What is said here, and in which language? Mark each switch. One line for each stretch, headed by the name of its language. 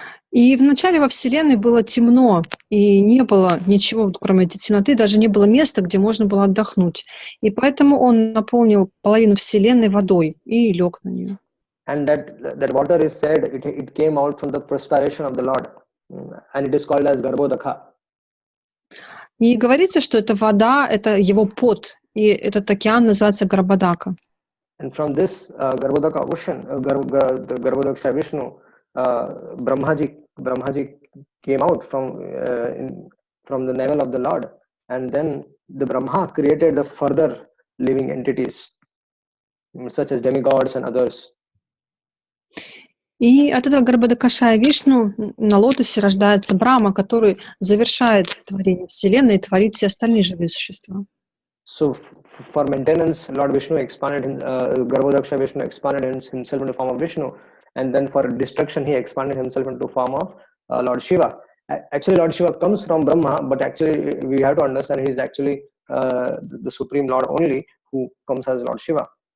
Russian: И вначале во Вселенной было темно, и не было ничего, кроме этой темноты, даже не было места, где можно было отдохнуть. И поэтому он наполнил половину Вселенной водой и лег на нее.
English: And that water is said it came out from the perspiration of the Lord, and it is called as Garbhodaka.
Russian: И говорится, что эта вода, это его пот, и этот океан называется Гарбодака.
English: And from this Garbhodaka ocean, the Garbhodaksha Vishnu, Brahmaji came out from the navel of the Lord, and then the Brahma created the further living entities, such as demigods and others.
Russian: И от этого Гарбhodakashaya Вишну на лотосе рождается Брахма, который завершает творение Вселенной и творит все остальные живые существа.
English: So for maintenance, Lord Vishnu expanded, Garbhodaksha Vishnu expanded himself into form of Vishnu, and then for destruction he expanded himself into form of Lord Shiva. Actually, Lord Shiva comes from Brahma, but actually we have to understand he is actually the Supreme Lord only who comes as Lord Shiva.